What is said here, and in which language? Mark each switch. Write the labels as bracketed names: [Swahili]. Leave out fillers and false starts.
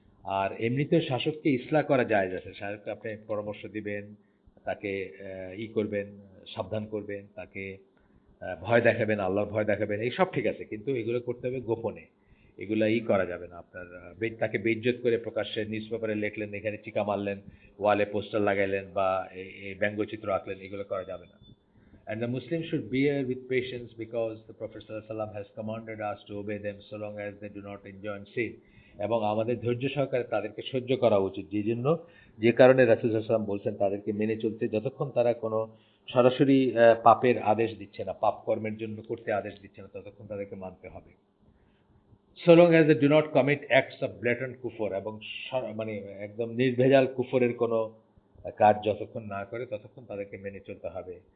[Bangla] আর এমনিতেও শাসককে ইসলাহ করা যায় আছে, শাসককে আপনি পরামর্শ দিবেন, তাকে করবেন, সাবধান করবেন, তাকে ভয় দেখাবেন, আল্লাহর ভয় দেখাবেন, এই সব ঠিক আছে, কিন্তু এগুলো করতে হবে গোপনে। এগুলা করা যাবে না আপনার, তাকে বেইজ্জত করে প্রকাশ্যে নিউজ পেপারে লিখলেন, এখানে চিকা মারলেন, ওয়ালে পোস্টার লাগাইলেন বা এই ব্যঙ্গচিত্র আঁকলেন, এগুলো করা যাবে না। [English] And the Muslims should bear with patience because the Prophet ﷺ has commanded us to obey them so long as they do not enjoin sin. [Bangla] এবং আমাদের ধৈর্য সহকারে তাদেরকে সহ্য করা উচিত, যে কারণে রাসূল সাল্লাল্লাহু আলাইহি ওয়াসাল্লাম বলছেন তাদেরকে মেনে চলতে, যতক্ষণ তারা কোনো সরাসরি পাপের আদেশ দিচ্ছে না, পাপ কর্মের জন্য করতে আদেশ দিচ্ছে না, ততক্ষণ তাদেরকে মানতে হবে। [English] So long as they do not commit acts of blatant [Bangla] কুফর, এবং মানে একদম নির্ভেজাল কুফরের কোনো কাজ যতক্ষণ না করে ততক্ষণ তাদেরকে মেনে চলতে হবে।